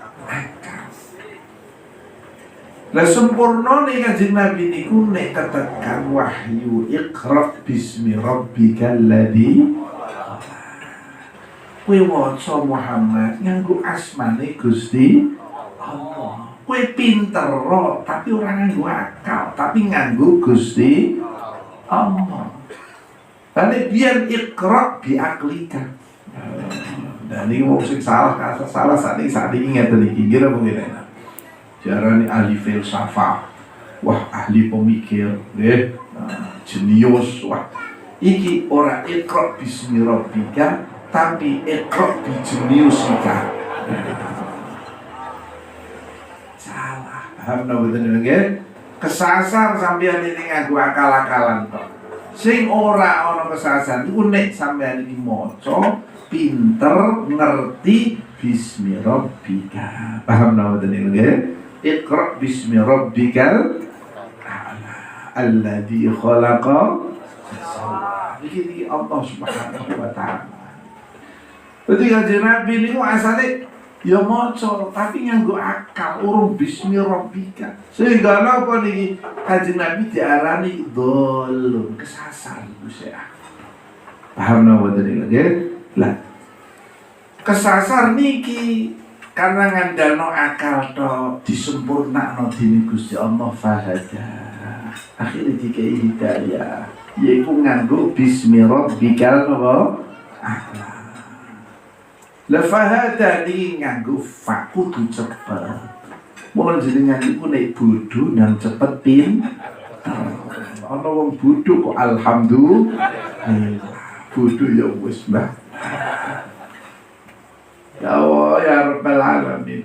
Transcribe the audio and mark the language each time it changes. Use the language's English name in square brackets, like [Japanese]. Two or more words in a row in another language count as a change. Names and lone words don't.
[Javanese] Lah sempurna nih Kanjeng Nabi niku nek ketekan wahyu [Arabic] اقرأ باسم ربك الذي [Javanese] kowe waca Muhammad nganggo asmane Gusti Allah. Kowe pinter tapi ora nganggo akal, tapi nganggo Gusti Allah. Lan biar [Arabic] اقرأ بعقلك. [Indonesian] Dan ini [Javanese] wong sing salah sakniki ngeten iki kira mungkin. Jarani ahli filsafat, wah ahli pemikir, jenius, wah iki ora [Arabic] اقرأ باسم ربك [Javanese] tapi [Arabic] اقرأ بجينيوسك. [Javanese] Salah, [Indonesian] paham betul [Javanese] nggih? Kesasar sampeyan ini nganggo akal-akalan tok. Sing ora ana kesasar iku nek sampeyan iki maca pinter ngerti [Arabic] باسم ربك. [Indonesian] Paham betul [Javanese] nggih? [Arabic] اقرأ باسم ربك الأعلى الذي خلق. [Javanese] Iki Allah [Arabic] سبحانه وتعالى. [Javanese] Dadi Kanjeng Nabi niku asale ya maca tapi nganggo akal urung [Arabic] باسم ربك. [Javanese] Sehingga napa niki Kanjeng Nabi diarani dolun kesasar Gusti. Paham napa tadi nggih? Lah kesasar niki karena ngandalno akal to disempurnakno dening Gusti Allah fahada. Akhire dikai hidayah yaiku nganggo [Arabic] باسم ربك الأعلى. [Javanese] La fahada iki nganggo fa kudu cepet. Mula jenengan iku nek bodho nang cepet ana wong bodho kok alhamdulillah. Bodho ya wis mbah. [Arabic] يا الله يا رب العالمين.